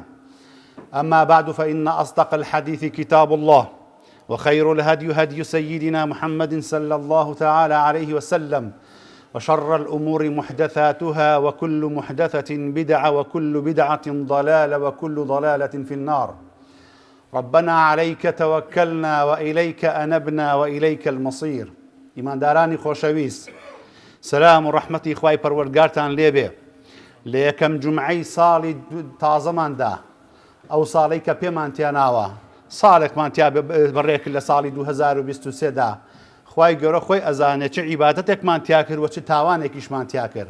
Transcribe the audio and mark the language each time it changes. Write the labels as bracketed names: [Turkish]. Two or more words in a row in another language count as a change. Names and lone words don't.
[Arabic] أما بعد فإن أصدق الحديث كتاب الله وخير الهدي هدي سيدنا محمد صلى الله تعالى عليه وسلم وشر الأمور محدثاتها وكل محدثة بدعة وكل بدعة ضلالة وكل ضلالة في النار. ربنا عليك توكلنا وإليك أنبنا وإليك المصير. [Central Kurdish] إيمان داراني خوشويس سلام و ڕەحمەتی خوای پەروەردگارتان لێبێ لە یەکەم جومعەی ساڵی تازەماندا ئەو ساڵەی کە پێمان تێناوە ساڵێکمان تیا بەڕێک لە ساڵی 2023 دا خوای گەورە خۆی ئەزانێت چه عیبادەتێکمان تیا کرد و چه تاوانێکیشمان تیا کرد.